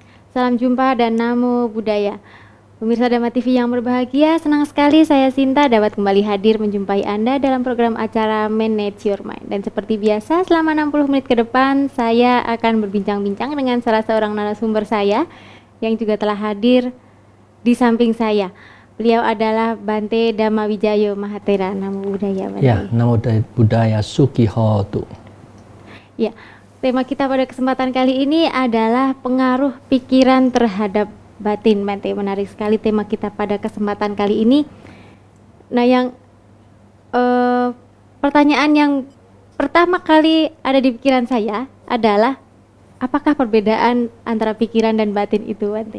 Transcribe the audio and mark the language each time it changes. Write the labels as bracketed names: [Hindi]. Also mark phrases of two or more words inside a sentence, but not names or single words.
[Indonesian] Salam jumpa dan [Pali] namo buddhaya. [Indonesian] Pemirsa Dhamma TV yang berbahagia, senang sekali saya Sinta dapat kembali hadir menjumpai Anda dalam program acara Manage Your Mind. Dan seperti biasa, selama 60 menit ke depan, saya akan berbincang-bincang dengan salah seorang narasumber saya yang juga telah hadir di samping saya. Beliau adalah Bante Dhamma Wijayo Mahathera. [Pali] Namo buddhaya, [Indonesian] Bante. [Pali] Ya, namo buddhaya Sukihotu. [Indonesian] Ya, tema kita pada kesempatan kali ini adalah pengaruh pikiran terhadap batin, Bante. Menarik sekali tema kita pada kesempatan kali ini. Nah, yang pertanyaan yang pertama kali ada di pikiran saya adalah apakah perbedaan antara pikiran dan batin itu, Bante?